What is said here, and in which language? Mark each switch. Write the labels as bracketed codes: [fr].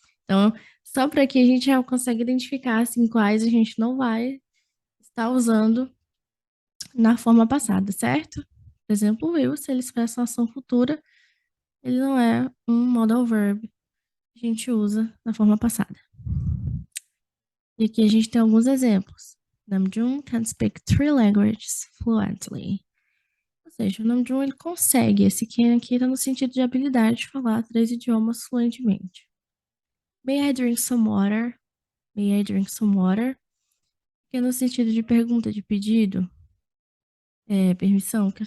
[pt] Então, só para que a gente já consiga identificar assim, quais a gente não vai estar usando na forma passada, certo? Por exemplo, o will, se ele expressa uma ação futura, ele não é um modal verb que a gente usa na forma passada. E aqui a gente tem alguns exemplos. [en] Namjoon can speak 3 languages fluently. [pt] Ou seja, o Namjoon ele consegue, esse can aqui está no sentido de habilidade de falar 3 idiomas fluentemente. [en] May I drink some water? May I drink some water? [pt] Que é no sentido de pergunta, de pedido, permissão.